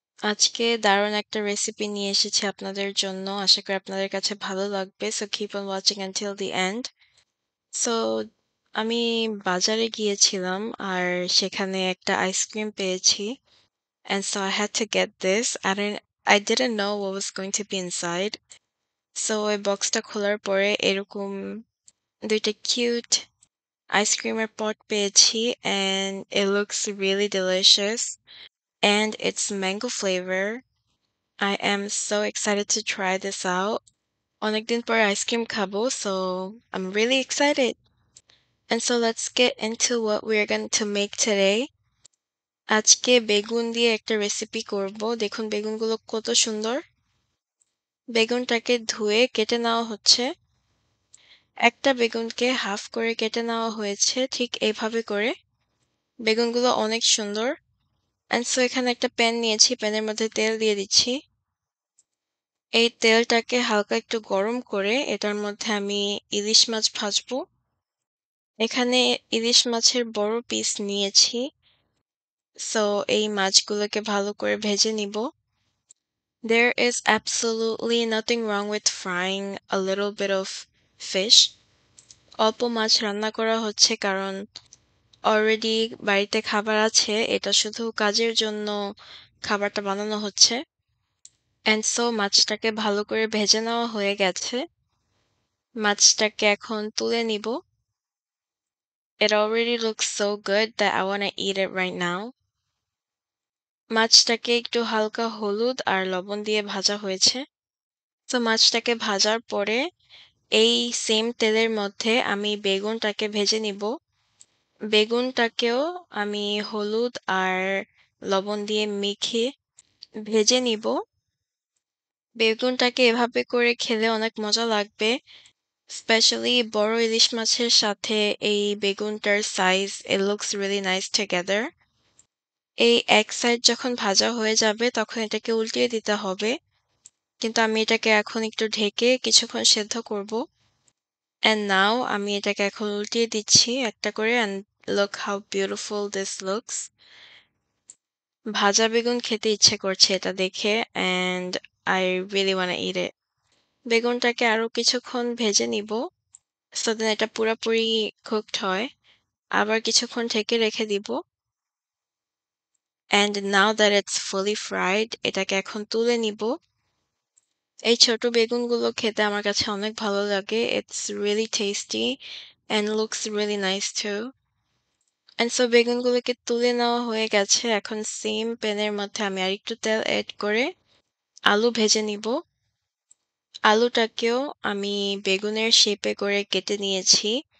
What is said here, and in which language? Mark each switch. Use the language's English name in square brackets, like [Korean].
[Bangla] আজকে দারুণ একটা রেসিপি নিয়ে এসেছি আপনাদের জন্য। আশা করি আপনাদের কাছে ভালো লাগবে। [English] So keep on watching until the end. [Bangla] So আমি বাজারে গিয়েছিলাম আর সেখানে একটা আইসক্রিম পেয়েছি। [English] And so I had to get this. I didn't know what was going to be inside. [Bangla] So ওই বক্সটা খোলার পরে এরকম ২টা কিউট আইসক্রিমের পট পেয়েছি [English] and it looks really delicious and it's mango flavor. I am so excited to try this out. [Bangla] অনেকদিন পর আইসক্রিম খাবো, [English] so I'm really excited. And so let's get into what we're going to make today. [Bangla] আজকে বেগুন দিয়ে একটা recipe করব। দেখুন বেগুনগুলো কত সুন্দর। বেগুনটাকে ধুয়ে কেটে নেওয়া হচ্ছে। একটা বেগুনকে হাফ করে কেটে নেওয়া হয়েছে ঠিক এইভাবে করে। বেগুনগুলো অনেক সুন্দর। And so এখানে একটা প্যান নিয়েছি, প্যানের মধ্যে তেল দিয়ে দিচ্ছি। এই তেলটাকে হালকা একটু গরম করে এটার মধ্যে আমি ইলিশ মাছ ভাজবো। এখানে ইলিশ মাছের বড় পিস নিয়েছি। সো এই মাছগুলোকে ভালো করে ভেজে নিব। [English] There is absolutely nothing wrong with frying a little bit of fish. [Bangla] অল্প মাছ রান্না করা হচ্ছে কারণ অলরেডি বাড়িতে খাবার আছে, এটা শুধু কাজের জন্য খাবারটা বানানো হচ্ছে। And so মাছটাকে ভালো করে ভেজে নেওয়া হয়ে গেছে। মাছটাকে এখন তুলে নিব। [English] It already looks so good that I want to eat it right now. [Bangla] মাছটাকে একটু হালকা হলুদ আর লবণ দিয়ে ভাজা হয়েছে। তো মাছটাকে ভাজার পরে এই সেম তেলের মধ্যে আমি বেগুনটাকে ভেজে নিব। বেগুনটাকেও আমি হলুদ আর লবণ দিয়ে মেখে ভেজে নিব। বেগুনটাকে এভাবে করে খেলে অনেক মজা লাগবে। স্পেশালি বড় ইলিশ মাছের সাথে এই বেগুনটার size [English] it looks really nice together. [Bangla] এই এক সাইড যখন ভাজা হয়ে যাবে তখন এটাকে উল্টিয়ে দিতে হবে। কিন্তু আমি এটাকে এখন একটু ঢেকে কিছুক্ষণ সেদ্ধ করব। [English] And now [Bangla] আমি এটাকে এখন উল্টিয়ে দিচ্ছি একটা করে [English] and look how beautiful this looks. [Bangla] ভাজা বেগুন খেতে ইচ্ছে করছে এটা দেখে [English] and I really wanna eat it. [Bangla] বেগুনটাকে আরো কিছুক্ষণ ভেজে নিব so then এটা পুরাপুরি cooked হয়। আবার কিছুক্ষণ ঢেকে রেখে দিব। [English] And now that it's fully fried, [Bangla] এটাকে এখন তুলে নিব। এই ছোট বেগুনগুলো খেতে আমার কাছে অনেক ভালো লাগে। [English] It's really tasty and looks really nice too. [Bangla] And so বেগুনগুলোকে তুলে নেওয়া হয়ে গেছে। এখন সেম প্যানের মধ্যে আমি আরেকটু তেল এড করে আলু ভেজে নিব। আলুটাকেও আমি বেগুনের শেপে করে কেটে নিয়েছি।